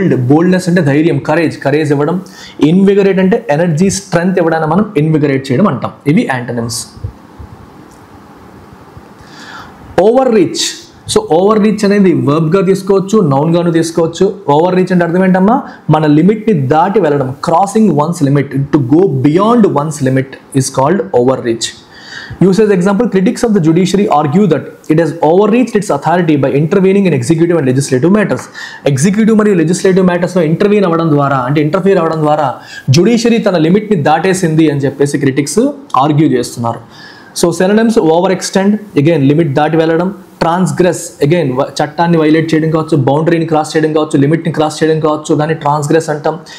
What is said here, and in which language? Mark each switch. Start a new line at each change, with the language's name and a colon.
Telugu: Boldness అంటే ధైర్యం, courage ఇవ్వడం. ఇన్విగరేట్ అంటే ఎనర్జీ, స్ట్రెంగ్త్ ఇవ్వడాన్ని మనం ఇన్విగరేట్ చేయడం అంటాం. ఇవి antonyms. Over reach. So over reach అనేది వర్బ్గా తీసుకోవచ్చు, నౌన్గాను తీసుకోవచ్చు. ఓవర్ రీచ్ అంటే అర్థం ఏంటమ్మా? మన లిమిట్ని దాటి వెళ్ళడం,
English: Crossing one's limit, to go beyond one's limit is called overreach. Usage example, critics of the judiciary argue that it has overreached its authority by intervening in executive and legislative matters.
Telugu: Executive మరియు legislative matters లో intervene అవ్వడం ద్వారా, అంటే interfere అవ్వడం ద్వారా judiciary తన లిమిట్ని దాటేసింది అని చెప్పేసి క్రిటిక్స్ ఆర్గ్యూ చేస్తున్నారు. So synonyms over extend, again limit దాటి వెళ్ళడం. ట్రాన్స్గ్రెస్, అగైన్ చట్టాన్ని వైలేట్ చేయడం కావచ్చు, బౌండరీని క్రాస్ చేయడం కావచ్చు, లిమిట్ని క్రాస్ చేయడం కావచ్చు, దాన్ని ట్రాన్స్గ్రెస్ అంటాం.